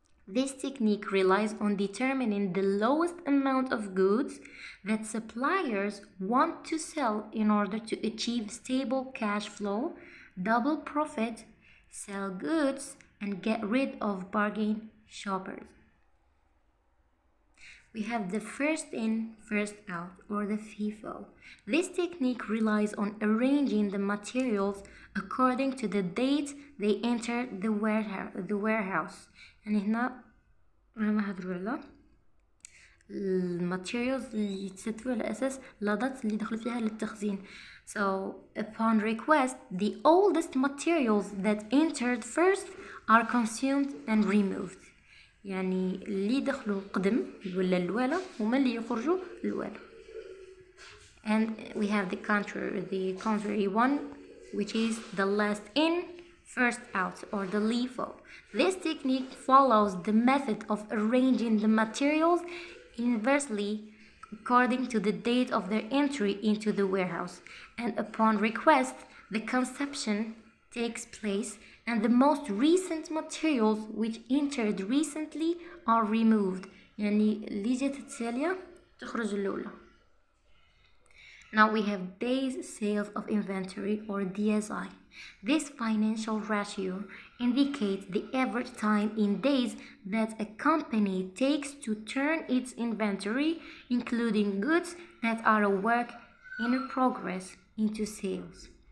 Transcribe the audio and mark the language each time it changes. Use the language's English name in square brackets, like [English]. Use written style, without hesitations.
[English] This technique relies on determining the lowest amount of goods that suppliers want to sell in order to achieve stable cash flow, double profit, sell goods, and get rid of bargain shoppers. We have the first in, first out, or the FIFO. This technique relies on arranging the materials according to the date they enter the warehouse. [Arabic] يعني هنا رانا نهضروا على الماتيريالز اللي يتستفوا على أساس لاضات اللي دخلوا فيها للتخزين. [English] So, upon request, the oldest materials that entered first are consumed and removed. [Arabic] يعني اللي دخلوا قدم ولا الوالا هما اللي يخرجوا الوالا. [English] And we have the contrary one, which is the last in, first out, or the LIFO. This technique follows the method of arranging the materials inversely according to the date of their entry into the warehouse, and upon request, the consumption takes place and the most recent materials which entered recently are removed. [Arabic] يعني اللي جات التالية تخرج الأولى. [English] Now we have days sales of inventory, or DSI. This financial ratio indicates the average time in days that a company takes to turn its inventory, including goods that are a work in progress, into sales.